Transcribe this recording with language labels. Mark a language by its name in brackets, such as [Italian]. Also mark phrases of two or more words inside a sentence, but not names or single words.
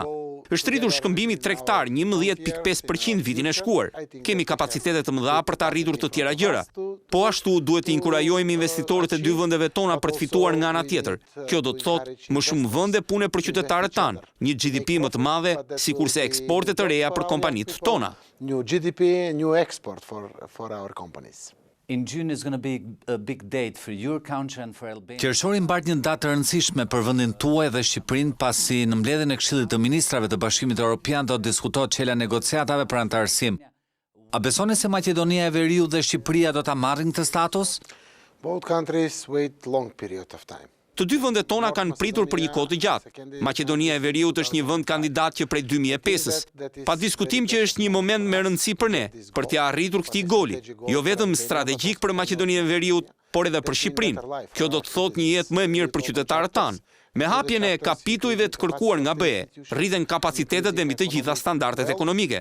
[Albanian] Është rritur shkëmbimi tregtar 11.5% vitin e shkuar. Kemi kapacitete të mëdha për të arritur të tjera gjëra. Po ashtu duhet të inkurajojmë investitorët e dy vendeve tona për të fituar nga ana tjetër. Kjo do të thotë më shumë vende pune për qytetarët tanë, një GDP më të madhe, sikurse eksporte të reja për kompanitë tona. [English] New GDP, new export for our companies. In June is going to be a big date for your country and for Albania. [Albanian] Qershori mbart një datë të rëndësishme për vendin tuaj dhe Shqipërinë pasi në mbledhjen e Këshillit të Ministrave të Bashkimit Evropian do të diskutohet çela negociatave për anëtarësim. A besoni se Maqedonia e Veriut dhe Shqipëria do ta marrin këtë status? [English] Both countries wait long period of time. [Albanian] Të dy vendet tona kanë pritur për një kohë të gjatë. Maqedonia e Veriut është një vend kandidat që prej 2005-s. Pa diskutim që është një moment me rëndësi për ne, për t'ia arritur këtij goli, jo vetëm strategjik për Maqedoninë e Veriut, por edhe për Shqipërinë. Kjo do të thotë një jetë më e mirë për qytetarët tanë. Me hapjen e kapitujve të kërkuar nga BE, rriten kapacitetet dhe mbi të gjitha standardet ekonomike.